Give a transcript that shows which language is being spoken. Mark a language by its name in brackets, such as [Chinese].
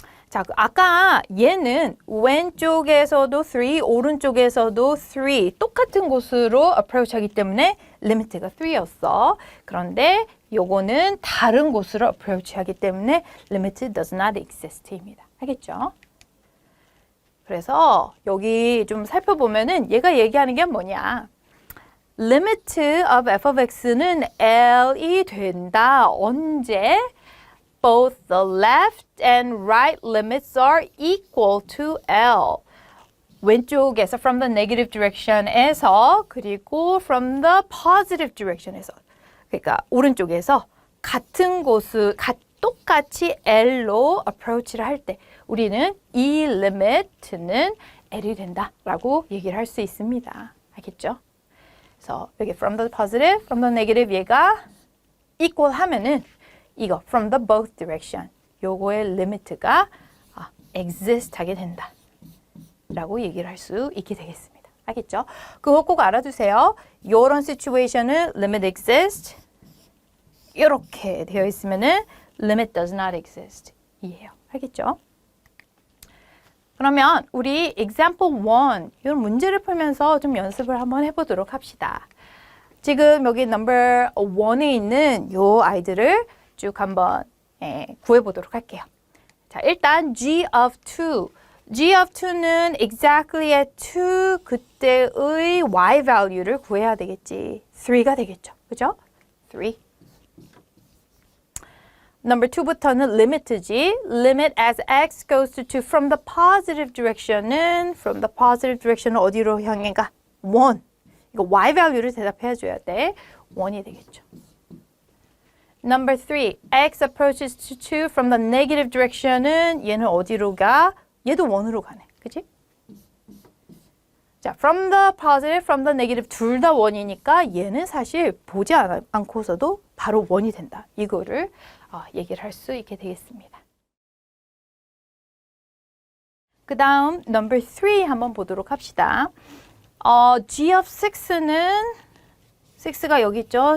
[Korean] 자, 아까 얘는 왼쪽에서도 3, 오른쪽에서도 3 똑같은 곳으로 approach 하기 때문에 limit가 3였어. 그런데 요거는 다른 곳으로 approach 하기 때문에 [English] limit does not exist [Korean] 입니다. 알겠죠? 그래서 여기 좀 살펴보면은 얘가 얘기하는 게 뭐냐? [English] limit of f of x는 L이 된다. [Korean] 언제? [English] Both the left and right limits are equal to L. [Korean] 왼쪽에서 [English] from the negative direction [Korean] 에서 그리고 [English] from the positive direction [Korean] 에서 그러니까 오른쪽에서 같은 곳을 똑같이 L로 approach를 할 때 우리는 이 limit는 L이 된다라고 얘기를 할 수 있습니다. 알겠죠? 그래서 여기 [English] from the positive, from the negative [Korean] 얘가 equal 하면은 이거 [English] from the both direction [Korean] 요거의 limit가 exist 하게 된다 라고 얘기를 할 수 있게 되겠습니다. 알겠죠? 그거 꼭 알아두세요. [English] 요런 situation은 limit exist [Korean] 이렇게 되어 있으면은 [English] limit does not exist 이에요. [Korean] 알겠죠? 그러면 우리 example 1 이런 문제를 풀면서 좀 연습을 한번 해보도록 합시다. 지금 여기 number 1에 있는 요 아이들을 쭉 한번 구해보도록 할게요. 자, 일단 G of 2. [English] G of 2는 exactly at 2 [Korean] 그때의 [English] y value를 [Korean] 구해야 되겠지. 3가 되겠죠. 그죠? 3. [English] Number 2부터는 limit지. Limit as x goes to 2 from the positive direction은 from the positive direction은 [Korean] 어디로 향해 가? 1. 이거 y value를 대답해 줘야 돼. 1이 되겠죠. [English] Number 3, x approaches to 2 from the negative direction은 [Korean] 얘는 어디로 가? 얘도 1으로 가네. 그치? 자, [English] from the positive, from the negative [Korean] 둘 다 1이니까 얘는 사실 보지 않고서도 바로 1이 된다. 이거를 얘기를 할 수 있게 되겠습니다. 그 다음 number 3 한번 보도록 합시다. G of 6는 6가 여기 있죠.